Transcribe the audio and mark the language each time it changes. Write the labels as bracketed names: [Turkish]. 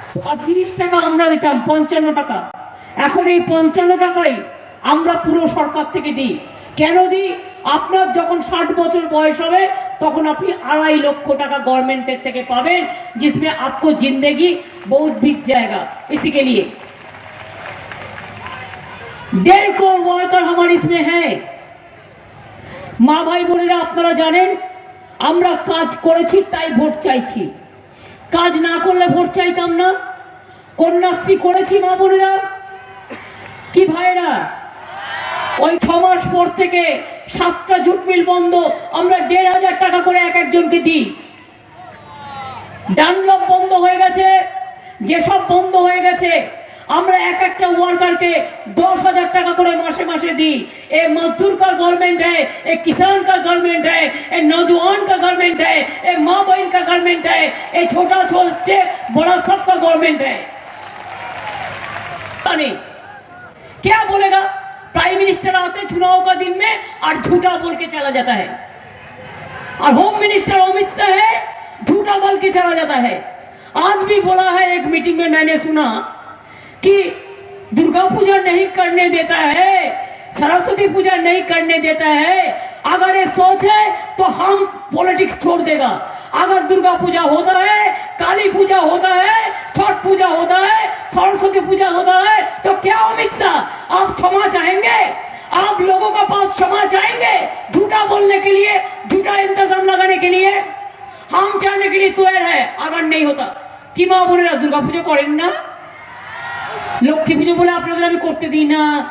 [Bangla] আর 30 টাকা আমরা দিতাম, 55 টাকা। এখন এই 55 টাকাই আমরা পুরো সরকার থেকে দিই। কেন দিই? আপনার যখন 60 বছর বয়স হবে তখন আপনি 2.5 লক্ষ টাকা गवर्नमेंट থেকে পাবেন, [Hindi] जिसमें आपको जिंदगी बहुत बिक जाएगा। इसी के लिए 1.5 करोड़ वर्कर हमारे इसमें है। [Bangla] মা ভাই বোনেরা, আপনারা জানেন আমরা কাজ করেছি তাই ভোট চাইছি, কাজ না করলে ভোট চাইতাম না। কন্যাশ্রী করেছি মা বোনেরা কি ভাইরা? ওই 6 মাস পর থেকে 7টা জুট মিল বন্ধ, আমরা 1,500 টাকা করে এক একজনকে দিই। ডানলপ বন্ধ হয়ে গেছে, যেসব বন্ধ হয়ে গেছে আমরা এক একটা ওয়ার্কারকে 10,000 টাকা করে [Hindi] मासे मासे दी। ये मजदूर का गवर्नमेंट है, ये किसान का गवर्नमेंट है, ये नौजवान का गवर्नमेंट है, ये माँ बहन का गवर्नमेंट है, ये छोटा से बड़ा सबका गवर्नमेंट है। क्या बोलेगा? प्राइम मिनिस्टर आते चुनाव का दिन में और झूठा बोल के चला जाता है, और होम मिनिस्टर अमित शाह है, झूठा बोल के चला जाता है। आज भी बोला है एक मीटिंग में, मैंने सुना कि दुर्गा पूजा नहीं करने देता है, सरस्वती पूजा नहीं करने देता है। अगर ये सोच है तो हम पॉलिटिक्स छोड़ देगा। अगर दुर्गा पूजा होता है, काली पूजा होता है, छठ पूजा होता है, सरस्वती पूजा होता है, तो क्या अमित शाह आप क्षमा चाहेंगे? आप लोगों का पास क्षमा चाहेंगे झूठा बोलने के लिए, झूठा इंतजाम लगाने के लिए? हम चाहने के लिए तैयार है। अगर नहीं होता कि [Bangla] মা বোনেরা দুর্গা পুজো করেন না, লক্ষ্মী পুজো বলে আপনাদের আমি করতে দিই না।